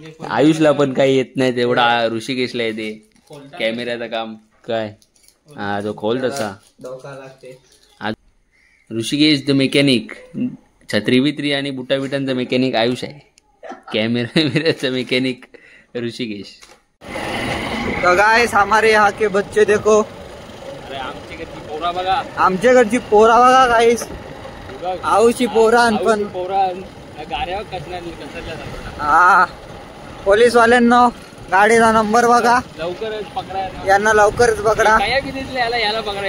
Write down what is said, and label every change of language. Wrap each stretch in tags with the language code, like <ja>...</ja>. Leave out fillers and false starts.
<mr>आयुषला पण काही येत नाही तेवढा ऋषिकेशला येते कॅमेऱ्याचं काम. काय हा जो खोल तसा. Rishikesh the mechanic. छत्री बित्री आणि बुटा बिटांचा मेकॅनिक आयुष आहे. कॅमेराचा मेकॅनिक ऋषिकेश.</mr> <hi>तो गाइस हमारे यहाँ के बच्चे देखो.</hi> <mr>अरे आमच्या घरची पोरा बघा. आमच्या घरची पोरा बघा गाइस. आऊची पोरान पण गाड्यावर कचरल्या. हा पोलीस वाल्यांना गाडीचा नंबर बघा. लवकरच पकडा यांना लवकरच पकडा. याला पकडा.</mr>